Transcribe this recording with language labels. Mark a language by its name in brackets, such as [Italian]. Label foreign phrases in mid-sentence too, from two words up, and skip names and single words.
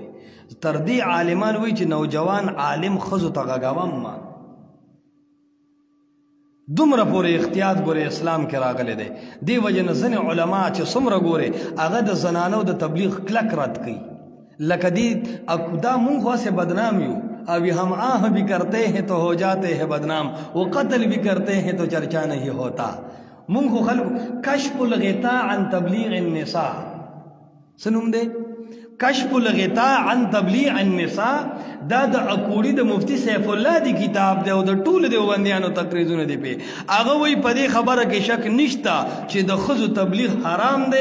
[Pashto] تر دې عالمان وایي چې نوجوان عالم ښځو ته غږوم ما دومره پورې احتیاط ګورې اسلام کې راغلی دی. دې وجې نه ځینې علما چې څومره ګورې هغه د زنانو د تبلیغ کلک رد کوي لکه دې دا مونږ خو هسې بدنام یو [Urdu] ابھی ہم آہ بھی کرتے ہیں تو ہو جاتے ہیں بدنام وہ قتل بھی کرتے ہیں تو چرچا نہیں ہوتا. [Pashto] مونږ خو خلکو [Arabic] کشف الغطاء عن تبلیغ النساء [Pashto] څه نوم دی [Arabic] کشف الغطاء عن تبلیغ النساء [Pashto] دا د اکوړي د مفتی سیف الله دی کتاب دی او د ټولو دیوبندیانو تقریرونه دی پې هغه وایي په دې خبره کې شک نشته چې د ښځو تبلیغ حرام دی.